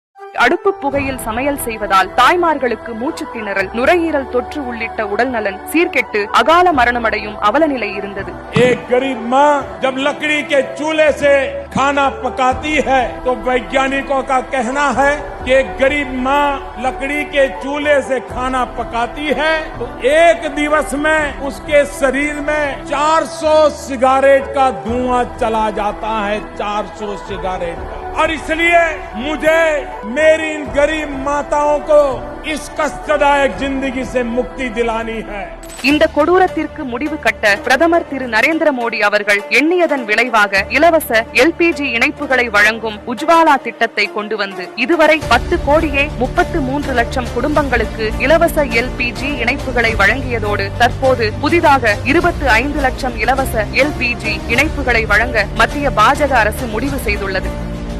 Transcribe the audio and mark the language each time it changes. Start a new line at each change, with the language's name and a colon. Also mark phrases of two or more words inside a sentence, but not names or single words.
Tamil: அடுப்பு புகையில் சமையல் செய்வதால் தாய்மார்களுக்கு மூச்சு திணறல், நுரையீரல் தொற்று உள்ளிட்ட உடல்நலன் சீர்கெட்டு அகால மரணமடையும் அவலநிலை இருந்தது.
Hindi: एक गरीब माँ जब लकड़ी के चूल्हे से खाना पकाती है तो वैज्ञानिकों का कहना है कि गरीब माँ लकड़ी के चूल्हे से खाना पकाती है तो एक दिवस में उसके शरीर में 400 सिगारेट का धुआं चला जाता है, 400 सिगारेट का। और इसलिए मुझे मेरी इन गरीब माताओं को इस कष्टदायक जिंदगी से मुक्ति दिलानी है.
Tamil: இந்த கொடூரத்திற்கு முடிவு கட்ட பிரதமர் திரு நரேந்திர மோடி அவர்கள் எண்ணியதன் விளைவாக இலவச LPG இணைப்புகளை வழங்கும் உஜ்வாலா திட்டத்தை கொண்டு வந்து இதுவரை 10 கோடியே 33 லட்சம் குடும்பங்களுக்கு இலவச LPG இணைப்புகளை வழங்கியதோடு தற்போது புதிதாக 25 லட்சம் இலவச LPG இணைப்புகளை வழங்க மத்திய பாஜக அரசு முடிவு செய்துள்ளது.